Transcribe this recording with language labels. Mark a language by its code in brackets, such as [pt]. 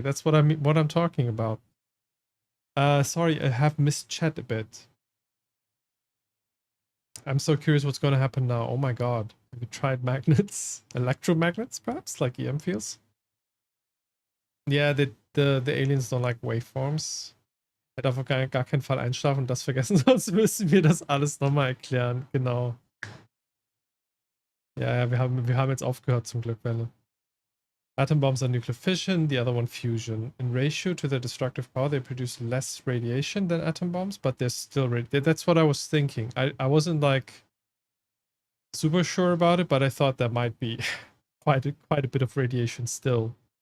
[en] That's what I'm talking about. Sorry, I have missed chat a bit. I'm so curious what's going to happen now. Oh my god. Have you tried magnets? Electromagnets, perhaps? Like EM fields? Yeah, the aliens don't like waveforms. [de] Er darf auf gar keinen Fall einschlafen und das vergessen, sonst müssen wir das alles nochmal erklären. Genau. Ja, wir haben jetzt aufgehört zum Glück, Welle. [en] Atom bombs are nuclear fission, the other one fusion. In ratio to their destructive power, they produce less radiation than atom bombs, but they're still that's what I was thinking. I wasn't like super sure about it, but I thought there might be quite a bit of radiation still.